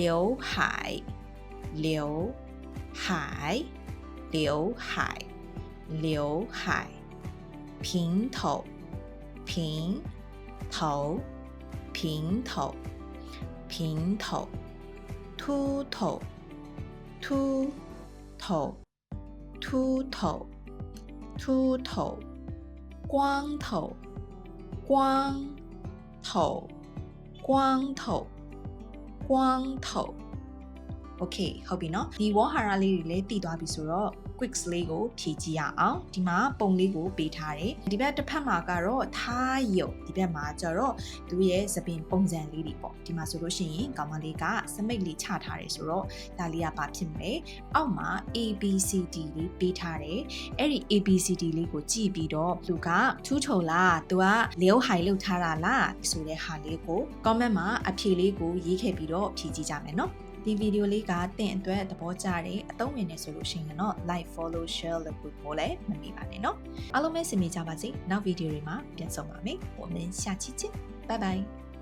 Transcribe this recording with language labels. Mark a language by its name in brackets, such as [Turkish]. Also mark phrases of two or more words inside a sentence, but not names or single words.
[Chinese] 海刘海刘海刘海平头平头平头平头秃头秃头秃头秃头光头光头光头光头 [Burmese] Okay ဟုတ်ပြီနော်ဒီဝေါ်ဟာရလေးတွေလည်းတည်သွားပြီဆိုတော့ quiz လေးကိုဖြည့်ကြည့်ရအောင်ဒီမှာပုံလေးကိုပေးထားတယ်ဒီဘက်တစ်ဖ က်မှာကတော့ထားယုံဒီဘက်မှာကျတော့သူရဲ့သပင်ပုံစံလေးတွေပေါ့ဒီမှာဆိုလို့ရှိရင်ကောင်မလေးကစမိတ် လေးချထားတယ်ဆိုတော့ဒါလေးကဘာဖြစ်မလဲအောက်မှာ ABCD လေးပေးထားတယ်အဲ့ဒီ ABCD လေးကိုကြည့်ပြီးတော့သူကထူးထုံလားသူကလျောဟိုင်လောက်ထားတာလားဆိုတဲ့ဟာလေးကို comment မှာအဖြေလေးကိုရေးခဲ့ပြီးတော့ဖြည့်ကြည့်ကြမယ်နော်ဒီဗီဒီယိုလေးကသင်အတွက်သဘောကျတယ်အသုံးဝင်နေဆိုလို့ရှိရင်တော့ [English] like follow share [Burmese] လုပ်ဖို့လည်းမမေ့ပါနဲ့เนาะအားလုံးပဲစင်မိကြပါစေနောက်ဗီဒီယိုတွေမှာပြန်ဆုံပါမယ် [Chinese] 我们下期见拜拜